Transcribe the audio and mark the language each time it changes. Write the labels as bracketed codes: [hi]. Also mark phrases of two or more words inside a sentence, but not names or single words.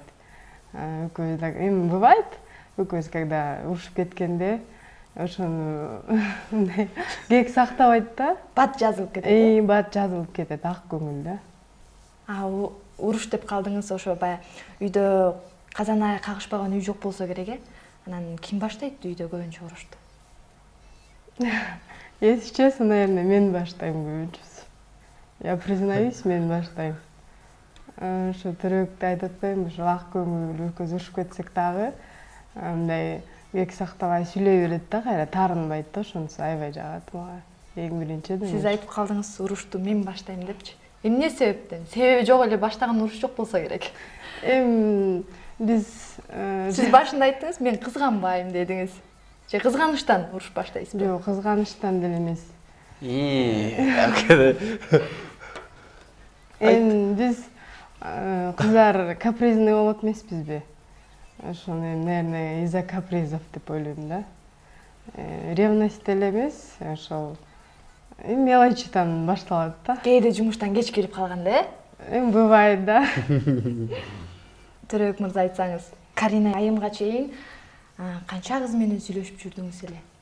[ky] Экөөбүз так эми бывает, экөөбүз когда урушуп кеткенде ошону мындай кек сактабайт да. Бат жазылып кетет. Бат жазылып кетет, ак көңүл да. Уруш деп калдыңыз, ошо баягы үйдө казан аяк кагышпаган үй жок болсо керек, э? Анан ким баштайт үйдө көбүнчө урушту? [ru] Если честно, наверное, [ky] мен баштайм көбүнчөсү. [ru] Я признаюсь, [ky] мен баштайм. Ошо Төрөктү айтып атпайбы, ошо ак көңүл экөөбүз урушуп кетсек дагы, мындай кек сактабай сүйлөй берет да, кайра таарынбайт да, ошонусу аябай жагат мага. Эң биринчиден. Сиз айтып калдыңыз, урушту мен баштайм депчи. Эмне себептен? Себеби жок эле, баштаган уруш жок болсо керек. Биз Сиз башында айттыңыз, мен кызганбайм дедиңиз. Же кызганычтан уруш баштайсызбы? Жок, кызганычтан деле эмес. Биз кыздар капризный болот эмеспизби? Ошону, [ru] наверное, из-за капризов [ky] деп ойлойм да. Ревность деле эмес, ошол мелочитан башталат да. Кээде жумуштан кеч келип калганда, э? [ru] Бывает да. [ky] Төрөк мырза айтсаңыз, Карина айымга чейин канча кыз менен сүйлөшүп жүрдүңүз эле?